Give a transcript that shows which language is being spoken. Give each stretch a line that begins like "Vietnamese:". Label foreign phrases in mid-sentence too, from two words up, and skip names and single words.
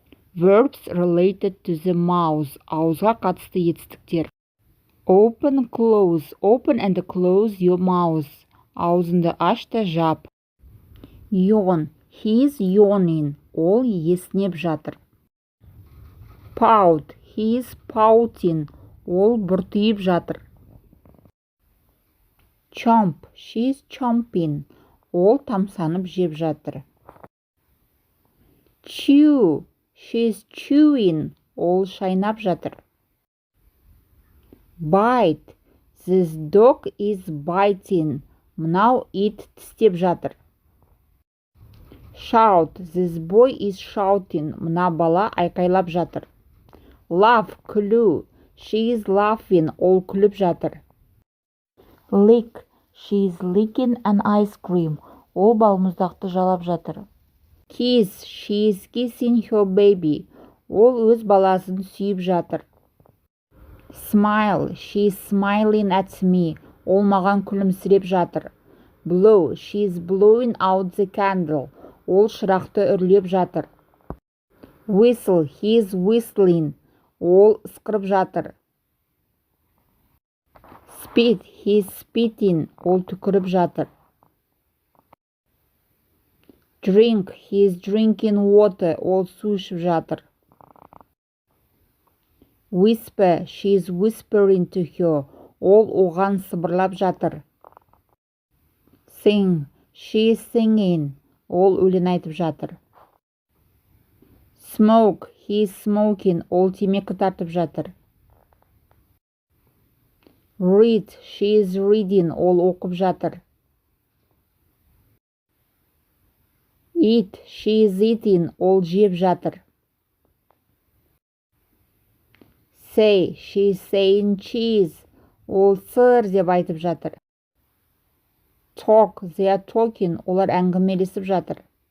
English: Words related to the mouth.
Kazakh: Ауызға қатысты етістіктер.
English: Open, close. Open and close your mouth.
Kazakh: Аузыңды аш та жап.
English: Yawn. He is yawning.
Kazakh: Ол есінеп жатыр.
English: Pout. He is pouting.
Kazakh: Ол бұртиып жатыр.
English: Chomp. She is chomping.
Kazakh: Ол тамсанып жеп жатыр.
English: Chew. She is chewing.
Kazakh: Ол шайнап жатыр.
English: Bite. This dog is biting.
Kazakh: Мынау ит тістеп жатыр.
English: Shout. This boy is shouting.
Kazakh: Мына бала айқайлап жатыр.
English: Laugh. Күлу. She is laughing.
Kazakh: Ол күліп жатыр.
English: Lick. She is licking an ice cream.
Kazakh: Ол балмұздақты жалап жатыр.
English: Kiss. She is kissing her baby.
Kazakh: Ол өз баласын сүйіп жатыр.
English: Smile. She is smiling at me.
Kazakh: Ол маған күлімсіреп жатыр.
English: Blow. She is blowing out the candle.
Kazakh: Ол шырақты үрлеп жатыр.
English: Whistle. He is whistling.
Kazakh: Ол ысқырып жатыр.
English: Spit. He is spitting.
Kazakh: Ол түкіріп жатыр.
English: Drink. He is drinking water.
Kazakh: Ол су ішіп жатыр.
English: Whisper. She is whispering to her.
Kazakh: Ол оған сыбырлап жатыр.
English: Sing. She is singing.
Kazakh: Ол өлең айтып жатыр.
English: Smoke. He is smoking.
Kazakh: Ол темекі тартып жатыр.
English: Read. She is reading.
Kazakh: Ол оқып жатыр.
English: Eat. She is eating.
Kazakh: Ол жеп жатыр.
English: Say. She is saying cheese.
Kazakh: Ол сыр деп айтып жатыр.
English: Talk. They are talking.
Kazakh: Олар әңгімелесіп жатыр.